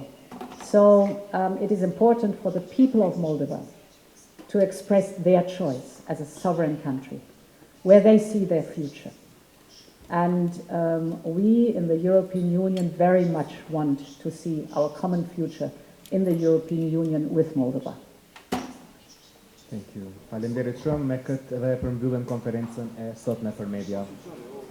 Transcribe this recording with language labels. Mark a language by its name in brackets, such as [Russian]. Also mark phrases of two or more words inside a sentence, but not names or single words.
[English] So it is important for the people of Moldova to express their choice as a sovereign country, where they see their future. And we in the European Union very much want to see our common future in the European Union with Moldova. Thank you. [Albanian] Falenderoj shumë, me këtë edhe përmbyllëm konferencën e sotme për media.